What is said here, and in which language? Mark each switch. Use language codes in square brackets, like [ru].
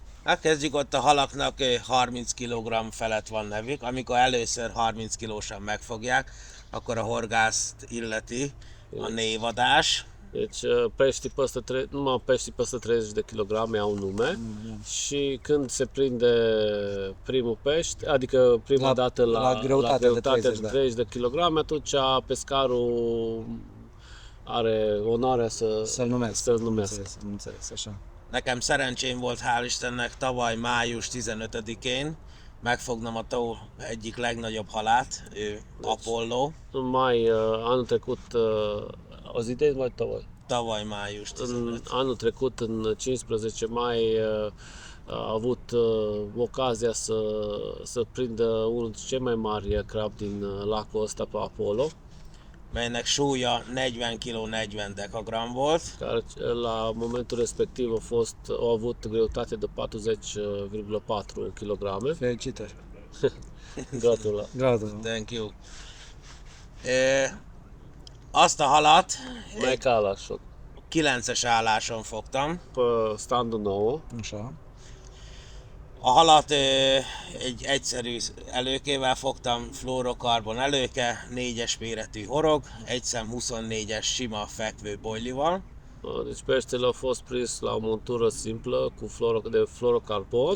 [hu] Hát kezdjük ott a halaknak 30 kg felett van nevük. Amikor először 30 kilósan megfogják, akkor a horgászt illeti a névadás. [ro] Deci numai peștii peste 30 de kilograme au nume și când se prinde primul pește, adică prima dată la greutate de 30, de 30 de kilograme, atunci pescarul are onoarea Să-l numesc. să-l numească. Am înțeles, așa. [hu] Nekem szerencsém volt, hál' Istennek, tavaly május 15-én megfognom a tó egyik legnagyobb halát, ő Apollo. [ro] În mai, anul trecut, [hu] az idén vagy tavaly? Tavaly május 15. [ro] Anul trecut, în 15 mai, a avut ocazia să prindă unul dintre cei mai mari crabi din lacul ăsta pe Apollo, [hu] Melynek súlya 40 kg 40 dekagram volt. [ro] care la momentul respectiv a avut greutate de 40,4 kg. Felicitări. [hu] Gratulă! Gratulă. [en] Thank you. [hu] Azt a halat Melyik állásod? 9-es álláson fogtam. [ro] Pe standul 9. Așa. [hu] A halat egy egyszerű előkével fogtam, fluorokarbon előke, 4-es méretű horog, egy szem 24-es sima fekvő bojlival. [ro] Deci peștele a fost prins la o montură simplă de fluorocarbon